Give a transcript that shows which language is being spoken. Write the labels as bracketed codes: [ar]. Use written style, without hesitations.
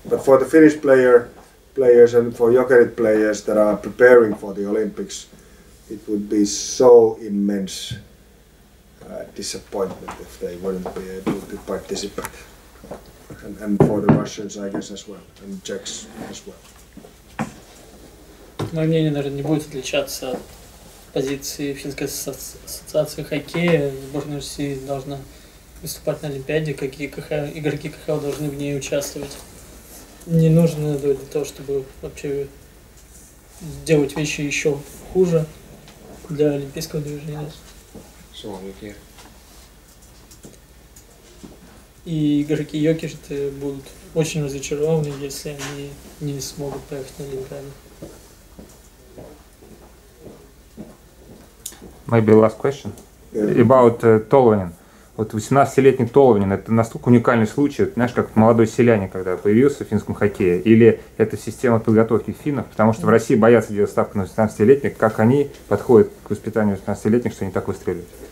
[en] But for the Finnish players and for Yokkerit players that are preparing for the Olympics, it would be so immense disappointment if they wouldn't be able to participate. And for the Russians, I guess, as well, and Czechs as well. [ru] Мое мнение, наверное, не будет отличаться от позиции Финской ассоциации хоккея. Сборная России должна выступать на Олимпиаде, какие игроки КХЛ должны в ней участвовать. Не нужно для того, чтобы вообще делать вещи еще хуже для олимпийского движения. И игроки Йокерита будут очень разочарованы, если они не смогут поехать на Олимпиаду. [en] Maybe last question about Толванен. [ru] Вот 18-летний Толванен — это настолько уникальный случай, знаешь, как молодой селянин, когда появился в финском хоккее, или это система подготовки финнов, потому что в России боятся делать ставку на 18-летних, как они подходят к воспитанию 18-летних, что они так выстреливают.